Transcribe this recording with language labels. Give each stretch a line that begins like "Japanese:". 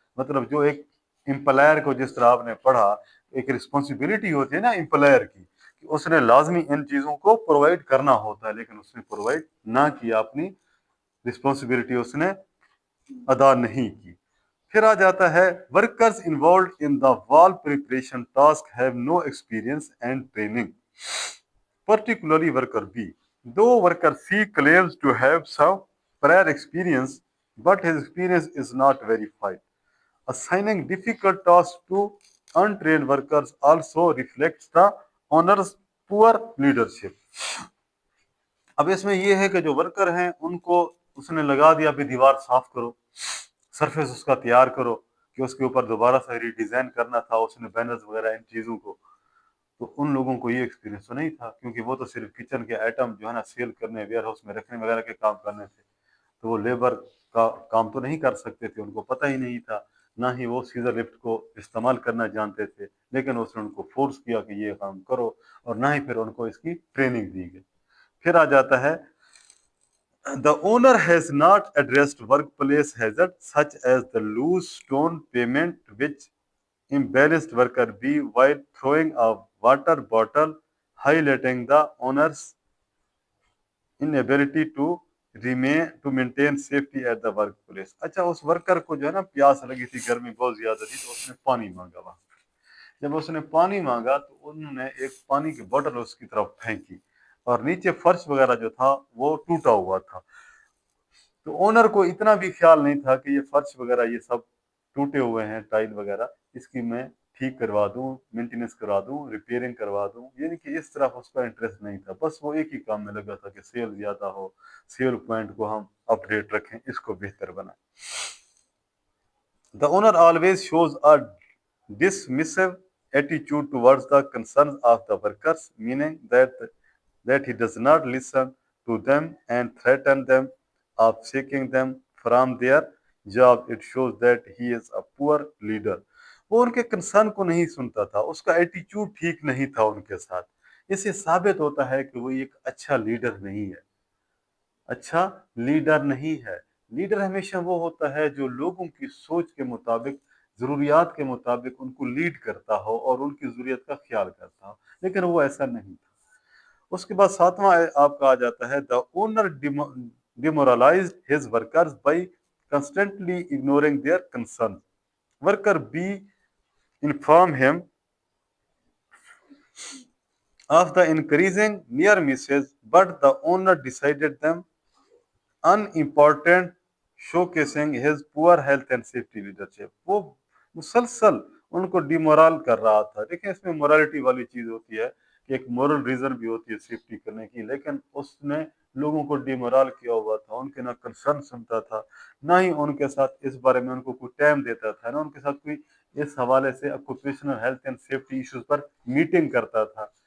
Urdu: مطلب جو ایک امپلائر کو جس طرح آپ نے پڑھا ایک رسپانسبلٹی ہوتی ہے نا امپلائر کی کہ اس نے لازمی ان چیزوں کو پرووائڈ کرنا ہوتا ہے، لیکن اس نے پرووائڈ نہ کیا، اپنی رسپانسبلٹی اس نے ادا نہیں کی. پھر آ جاتا ہے
English: Workers involved in the wall preparation task have no experience and training particularly worker B. Though worker C claims to have some prior experience, but his experience is not verified. Assigning difficult tasks to untrained workers also reflects the owner's poor leadership.
Urdu: اب اس میں یہ ہے کہ جو worker ہیں ان کو اس نے لگا دیا بھی دیوار صاف کرو، سرفیس اس کا تیار کرو کہ اس کے اوپر دوبارہ سے ری ڈیزائن کرنا تھا، اس نے بینرز وغیرہ ان چیزوں کو. تو ان لوگوں کو یہ ایکسپیرینس تو نہیں تھا کیونکہ وہ تو صرف کچن کے آئٹم جو ہے نا سیل کرنے، ویئر ہاؤس میں رکھنے وغیرہ کے کام کرنے تھے. تو وہ لیبر کا کام تو نہیں کر سکتے تھے، ان کو پتہ ہی نہیں تھا، نہ ہی وہ سیزر لفٹ کو استعمال کرنا جانتے تھے. لیکن اس نے ان کو فورس کیا کہ یہ کام کرو، اور نہ ہی پھر ان کو اس کی ٹریننگ دی گئی. پھر آ جاتا ہے
English: The owner has not addressed workplace hazards such as the loose stone pavement which imbalanced worker B while throwing a water bottle, highlighting the owner's inability to maintain safety at the workplace.
Urdu: اچھا اس worker کو جو ہے نا پیاس لگی تھی، گرمی بہت زیادہ تھی، تو اس نے پانی مانگا. وہاں جب اس نے پانی مانگا تو انہوں نے ایک پانی کی بوتل اس کی طرف پھینکی، اور نیچے فرش وغیرہ جو تھا وہ ٹوٹا ہوا تھا. تو اونر کو اتنا بھی خیال نہیں تھا کہ یہ فرش وغیرہ یہ سب ٹوٹے ہوئے ہیں، ٹائل وغیرہ، اس کی میں ٹھیک کروا دوں، مینٹیننس کروا دوں، ریپیئرنگ کروا دوں. یعنی کہ اس طرف اس کا انٹرسٹ نہیں تھا، بس وہ ایک ہی کام میں لگا تھا کہ سیل زیادہ ہو، سیل پوائنٹ کو ہم اپ ڈیٹ رکھیں، اس کو بہتر بنائیں.
English: The owner always shows a dismissive attitude towards the concerns of the workers, meaning that he does not listen to them and threaten them of shaking them from their job. It shows that he is a poor leader.
Urdu: وہ ان کے concern کو نہیں سنتا تھا، اس کا ایٹیچیوڈ ٹھیک نہیں تھا ان کے ساتھ. اس سے ثابت ہوتا ہے کہ وہ ایک اچھا لیڈر نہیں ہے، اچھا لیڈر نہیں ہے. لیڈر ہمیشہ وہ ہوتا ہے جو لوگوں کی سوچ کے مطابق، ضروریات کے مطابق ان کو لیڈ کرتا ہو اور ان کی ضروریت کا خیال کرتا ہو، لیکن وہ ایسا نہیں تھا. اس کے بعد ساتواں آپ کا آ جاتا ہے
English: the owner demoralized his workers by constantly ignoring their concerns. Worker B informed him of the increasing near misses, but the owner decided them unimportant, showcasing his poor health and safety leadership.
Urdu: وہ مسلسل ان کو ڈیمورال کر رہا تھا. دیکھیں اس میں morality والی چیز ہوتی ہے کہ ایک مورل ریزن بھی ہوتی ہے سیفٹی کرنے کی، لیکن اس نے لوگوں کو ڈیمورال کیا ہوا تھا، ان کے نہ کنسرن سنتا تھا، نہ ہی ان کے ساتھ اس بارے میں ان کو کوئی ٹائم دیتا تھا، نہ ان کے ساتھ کوئی اس حوالے سے occupational health and safety issues per meeting کرتا تھا.